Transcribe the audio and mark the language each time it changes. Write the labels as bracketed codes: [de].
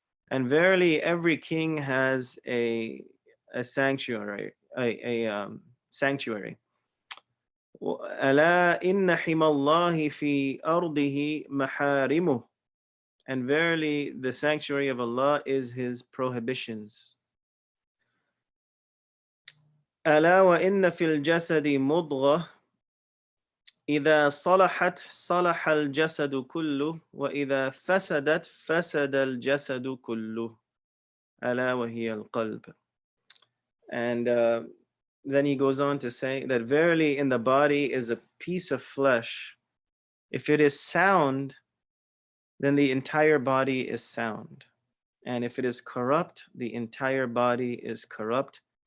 [en] And verily every king has a sanctuary, a sanctuary. [ar] أَلَا إِنَّ حِمَى اللَّهِ فِي أَرْضِهِ مَحَارِمُهُ. [en] And verily the sanctuary of Allah is his prohibitions. [ar] أَلَا وَإِنَّ فِي الْجَسَدِ مُضْغَةً إذا صلحت صلح الجسد كله وإذا فسدت فسد الجسد كله ألا وهي القلب. [en] And then he goes on to say that verily in the body is a piece of flesh. If it is sound, then the entire body is sound. And if it is corrupt, the entire body is corrupt.